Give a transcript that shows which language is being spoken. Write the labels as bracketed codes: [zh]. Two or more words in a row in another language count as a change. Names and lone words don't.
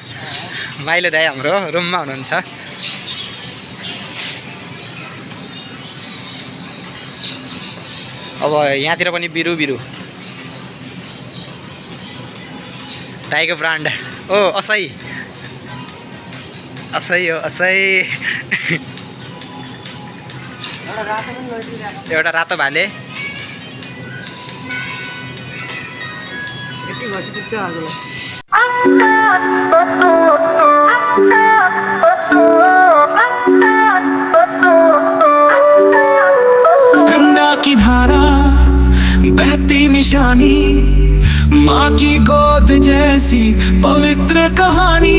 [ne] माइलो दाई हाम्रो रुममा हुनुहुन्छ। अब यहाँतिर पनि बिरु दाईको ब्रान्ड। ओ असै हो, असै। एउटा रातो भाले। [hi] गंगा की धारा बहती निशानी, माँ की गोद जैसी पवित्र कहानी।